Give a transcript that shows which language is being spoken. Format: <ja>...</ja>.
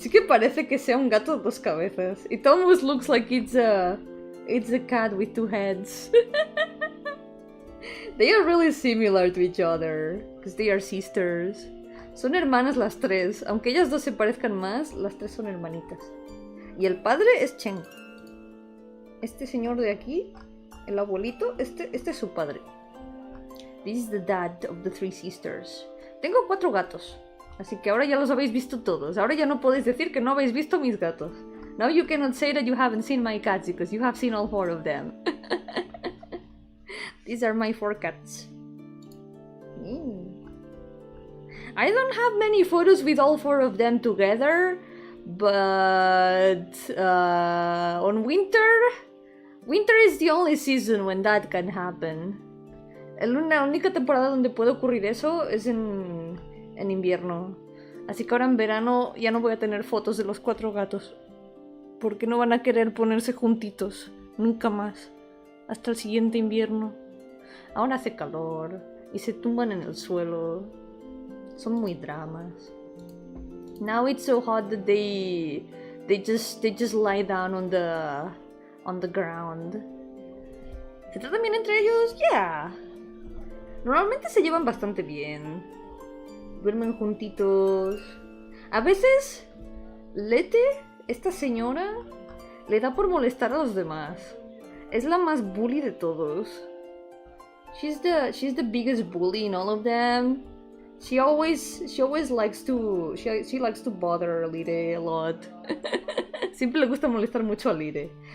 <es>Sí que parece que sea un gato de dos cabezas.</es> <en>It almost looks like it's a cat with two heads. They are really similar to each other, because they are sisters.</en> <es>Son hermanas las tres. Aunque ellas dos se parezcan más, las tres son hermanitas. Y el padre es Chen. Este señor de aquí, el abuelito, este es su padre.</es> <en>This is the dad of the three sisters.</en> <es>Tengo 4 gatos. Así que ahora ya los habéis visto todos. Ahora ya no podéis decir que no habéis visto mis gatos.</es> <en>Now you cannot say that you haven't seen my cats because you have seen all 4 of them. These are my 4 cats. I don't have many photos with all 4 of them together, but on winter is the only season when that can happen.</en> <es>La única temporada donde puede ocurrir eso es en invierno. Así que ahora en verano ya no voy a tener fotos de los 4 gatos. Porque no van a querer ponerse juntitos. Nunca más. Hasta el siguiente invierno. Ahora hace calor. Y se tumban en el suelo. Son muy dramas.</es> <en>Now it's so hot that they just lie down on the ground.</en> <es>¿Se tratan bien entre ellos? Yeah. Normalmente se llevan bastante bien. Duermen juntitos. A veces, Lete, esta señora, le da por molestar a los demás. Es la más bully de todos.</es> <en>She's the biggest bully in all of them. She always likes to bother Lire a lot.</en> <es>Siempre le gusta molestar mucho a Lire.</es>